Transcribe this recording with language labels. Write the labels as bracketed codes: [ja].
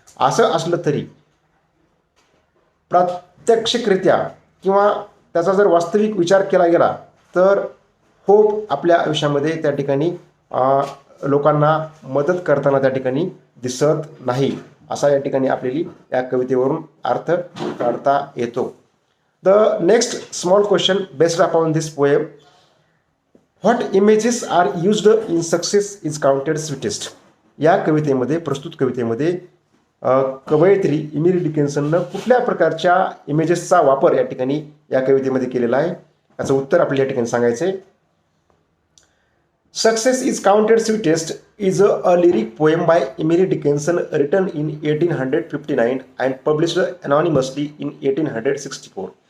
[mr] असं असलं तरी प्रात्यक्षिकरित्या किंवा त्याचा जर वास्तविक विचार केला गेला तर होप आपल्या आयुष्यामध्ये त्या ठिकाणी लोकांना मदत करताना त्या ठिकाणी दिसत नाही असा या ठिकाणी आपल्याला या कवितेवरून अर्थ काढता येतो. [en] The next small question based upon this poem, what images are used in success is counted sweetest. [mr] या कवितेमध्ये, प्रस्तुत कवितेमध्ये कवयित्री इमिली डिकिन्सननं कुठल्या प्रकारच्या इमेजेसचा वापर या ठिकाणी या कवितेमध्ये केलेला आहे याचं उत्तर आपल्याला या ठिकाणी सांगायचं आहे. [en] Success is counted sweetest is a lyric poem by Emily Dickinson written in 1859 and published anonymously in 1864.